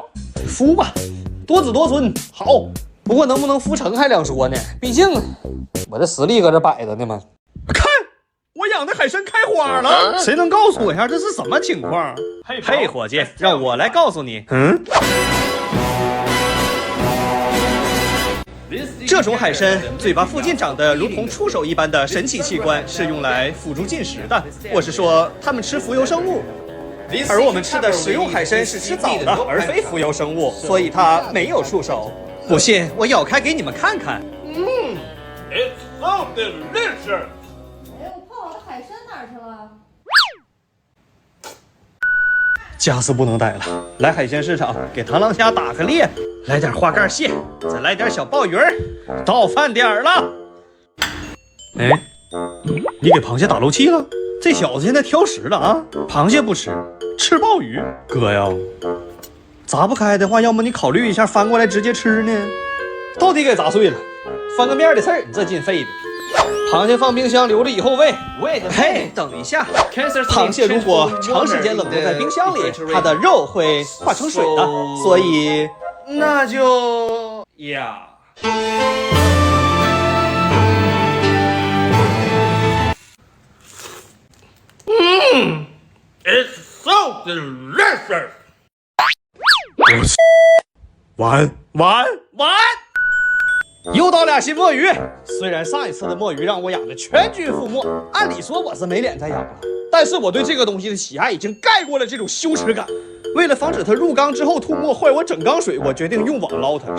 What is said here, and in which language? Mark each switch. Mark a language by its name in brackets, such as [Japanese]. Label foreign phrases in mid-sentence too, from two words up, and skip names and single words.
[Chinese] 孵吧，多子多孙好，不過能不能孵成還两說呢，畢竟我的實力搁這擺着呢嘛。看，我養的海參開花了，誰能告訴我一下這是什麼情況？嘿，伙計，讓我來告訴你。這種海參嘴巴附近長得如同觸手一般的神奇器官，是用來輔助進食的。我是說，它們吃浮游生物，而我們吃的食用海參是吃藻的，而非浮游生物，所以它沒有觸手。不信，我咬開給你們看看。 [English] It's so delicious。 [Chinese] 哎，我泡好的海參哪儿去了？家是不能待了，来海鮮市场给螳螂蝦打個猎，來點花蓋蟹，再來點小鮑魚兒，到飯點了。哎，你給螃蟹打漏氣了？這小子現在挑食了啊！螃蟹不吃，吃鮑魚。哥呀，砸不開的話，要麼你考慮一下翻過來直接吃呢？到底給砸碎了，翻個面的事兒，你這劲肺的。螃蟹放冰箱留着以後喂。嘿，等一下，螃蟹如果長時間冷凍在冰箱裡，它的肉會化成水的，所以那就呀。 [English] It's so delicious。 [Chinese] 完。又到俩新墨魚，虽然上一次的墨魚讓我養的全军覆沒，按理說我是沒臉再養了，但是我對這個東西的喜愛已經蓋過了這種羞恥感。為了防止它入缸之後吐沫壞我整缸水，我決定用網撈它。